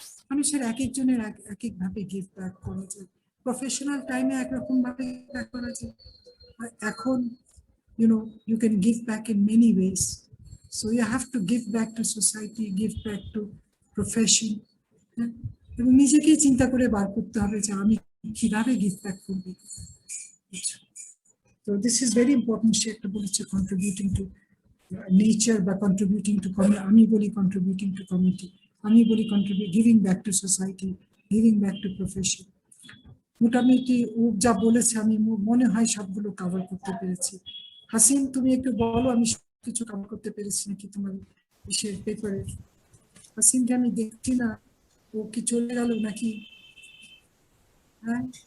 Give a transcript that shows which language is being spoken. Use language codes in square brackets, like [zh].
[bn] মানুষের এক একজনের এক এক ভাবে গিভ ব্যাক করা যায়, প্রফেশনাল টাইমে একরকম ভাবে ব্যাক করা যায়, আর এখন [en] you can give back in many ways. So you have to give back to society, give back to profession, [bn] এবং নিজেকেই চিন্তা করে বার করতে হবে যে আমি কিভাবে গিভ ব্যাক করবো। [en] So this is very important. [bn] সে একটা বলেছে contributing to nature বা contributing to আমি বলি contributing to community, আমি বলি [en] giving back to society, giving back to profession। [bn] মোটামুটি ও যা বলেছে আমি মনে হয় সবগুলো কভার করতে পেরেছি। হাসিন তুমি একটু বলো আমি কিছু কভার করতে পেরেছি নাকি তোমার বিশেষ পেপারে? হাসিনকে আমি দেখছি না, ও কি চলে গেল নাকি? হ্যাঁ